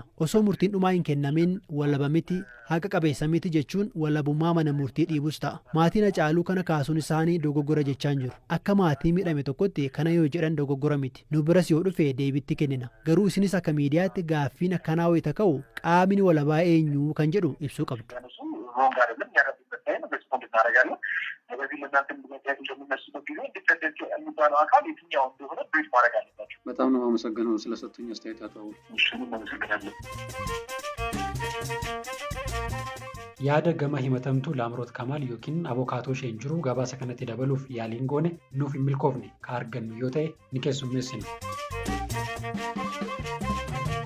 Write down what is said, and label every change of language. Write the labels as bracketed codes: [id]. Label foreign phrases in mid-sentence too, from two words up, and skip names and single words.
[om] Osoo murtiin dhumaa hin kennamin walaba miti haqa qabeessa miti jechuun walabummaa mana murtii dhiibus ta'a. Maatiin Haccaaluu kana kaasuun isaanii dogoggora jechaa hin jiru. Akka maatii miidhame tokkotti kana yoo jedhan dogoggora miti. Nu biras yoo dhufe deebitti kennina. Garuu isinis akka miidiyaatti gaaffiin akkanaa wayita ka'u qaamni walabaa eenyu kan jedhu ibsuu qabdu. [am] በዚህ ለእናንተ ምክንያት እንደሚመስሉት ጊዜ ኢንዲፔንደንት የሚባለው አካል የትኛው እንደሆነ ብሪፍ ማድረግ አለባቸው። በጣም ነው አመሰግነው ስለሰጡኝ አስተያየት አቶ አወል። እሱንም አመሰግናለሁ። [om] yaada gama himatamtuu Laamroot Kamaal yookiin abokaatoo isheen jiru gabaasa kanatti dabaluuf yaaliin goone nuuf hin milkoofne ka argannu yoo ta'e ni keessummeessina.